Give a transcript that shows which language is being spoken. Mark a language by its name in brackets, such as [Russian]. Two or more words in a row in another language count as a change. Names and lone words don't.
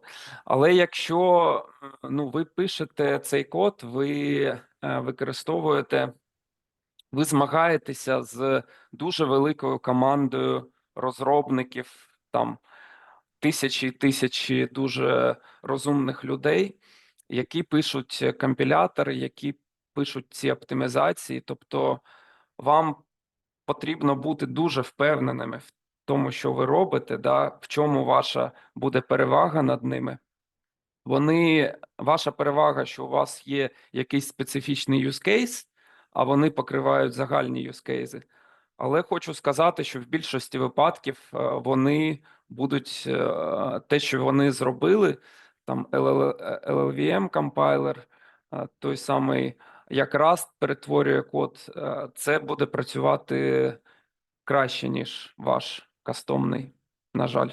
[Ukrainian] Але якщо ви пишете цей код, ви використовуєте, ви змагаєтеся з дуже великою командою розробників, там тисячі і тисячі дуже розумних людей, які пишуть компілятори, які пишуть ці оптимізації. Тобто вам потрібно бути дуже впевненими в тому, що ви робите, в чому ваша буде перевага над ними. Ваша перевага, що у вас є якийсь специфічний [English] use case, [Ukrainian] а вони покривають загальні [English] use cases. [Ukrainian] Але хочу сказати, що в більшості випадків вони будуть те, що вони зробили, там LLVM компайлер, той самий, як Rust перетворює код, це буде працювати краще, ніж ваш кастомний, на жаль.